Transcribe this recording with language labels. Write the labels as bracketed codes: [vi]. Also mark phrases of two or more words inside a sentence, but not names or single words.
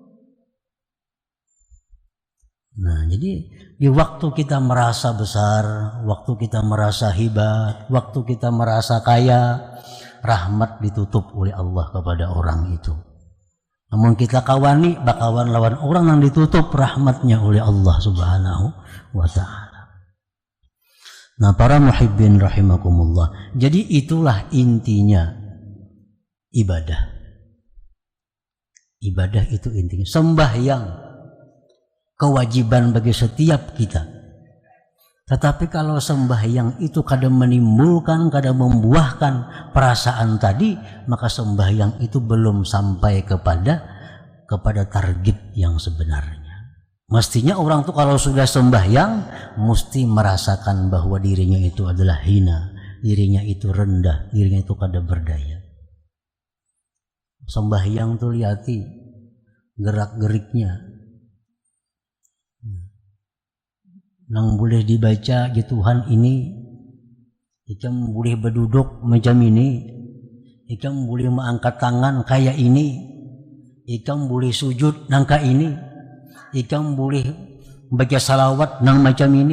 [id] Nah, jadi di waktu kita merasa besar, waktu kita merasa hebat, waktu kita merasa kaya, rahmat ditutup oleh Allah kepada orang itu. [bjn] Namun kita kawani, bakawan lawan orang yang ditutup rahmatnya oleh Allah [ar] سبحانه وتعالى. [id] Nah, para [ar] المحبين رحمكم الله, [id] jadi itulah intinya ibadah. Ibadah itu intinya sembahyang, kewajiban bagi setiap kita. Tetapi kalau sembahyang itu kadang menimbulkan, kadang membuahkan perasaan tadi, maka sembahyang itu belum sampai kepada target yang sebenarnya. Mestinya orang tuh kalau sudah sembahyang mesti merasakan bahwa dirinya itu adalah hina, dirinya itu rendah, dirinya itu kada berdaya. [bjn] Sembahyang tuh lihati gerak-geriknya, nang boleh dibaca ya Tuhan ini, ikam boleh berduduk macam ini, ikam boleh mengangkat tangan kayak ini, ikam boleh sujud nang kayak ini, ikam boleh baca salawat nang macam ini.